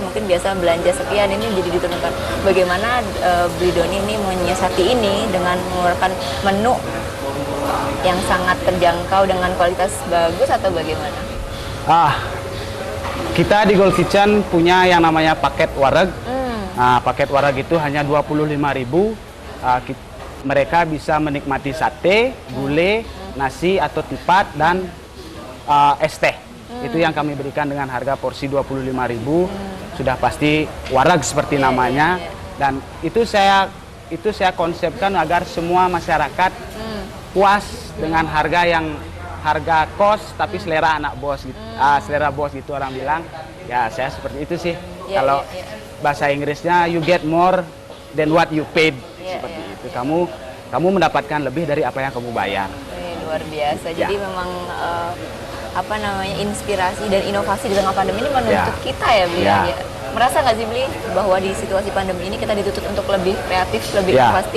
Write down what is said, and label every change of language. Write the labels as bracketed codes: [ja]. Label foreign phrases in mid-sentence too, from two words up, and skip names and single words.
[id] Mungkin biasa belanja sekian, ini jadi diturunkan. Bagaimana Beli Doni ini menyiasati ini dengan mengeluarkan menu yang sangat terjangkau dengan kualitas bagus atau bagaimana? Kita di Gold Kitchen punya yang namanya paket wareg. Paket wareg itu hanya 25.000. Mereka bisa menikmati sate, gulai, nasi atau tipat dan es teh. Itu yang kami berikan dengan harga porsi 25.000. Sudah pasti wareg seperti namanya. Dan itu saya konsepkan agar semua masyarakat puas dengan harga kos tapi selera anak bos gitu. Selera bos gitu orang bilang. Ya, saya seperti itu sih. Kalau bahasa Inggrisnya [en] you get more than what you paid. [id] Seperti itu. Kamu mendapatkan lebih dari apa yang kamu bayar. Luar biasa. Jadi memang inspirasi dan inovasi di tengah pandemi ini menuntut kita ya, Beli. Merasa nggak sih, Beli, bahwa di situasi pandemi ini kita dituntut untuk lebih kreatif, lebih inovatif?